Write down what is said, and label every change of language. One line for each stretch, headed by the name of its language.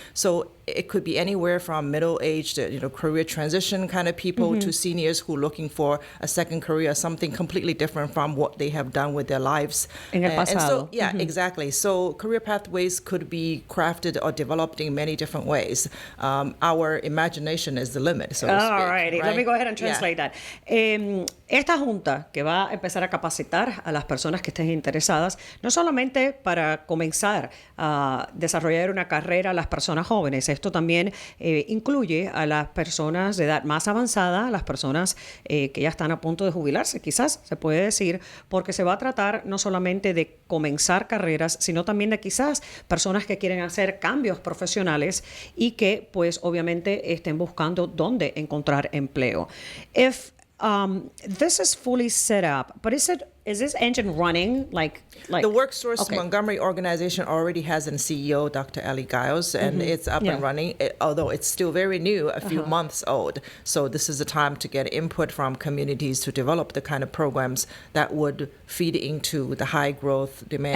English: So it could be anywhere from middle-aged, career transition kind of people to seniors who are looking for a second career, something completely different from what they have done with their lives.
Spanish: En el pasado.
English: And so, exactly. So career pathways could be crafted or developed in many different ways. Our imagination is the limit, so to speak. All righty. Let me go ahead and translate that.
Spanish: Esta junta que va a empezar a capacitar a las personas que estén interesadas, no solamente para comenzar a desarrollar una carrera a las personas jóvenes, esto también incluye a las personas de edad más avanzada, a las personas que ya están a punto de jubilarse, quizás se puede decir, porque se va a tratar no solamente de comenzar carreras, sino también de quizás personas que quieren hacer cambios profesionales y que pues obviamente estén buscando dónde encontrar empleo. If
English: This is fully set up, but is this engine running like The WorkSource okay. Montgomery organization already has a CEO, Dr. Ellie Giles, and it's up and running, although it's still very new, a few months old. So this is the time to get input from communities to develop the kind of programs that would feed into the high growth demand.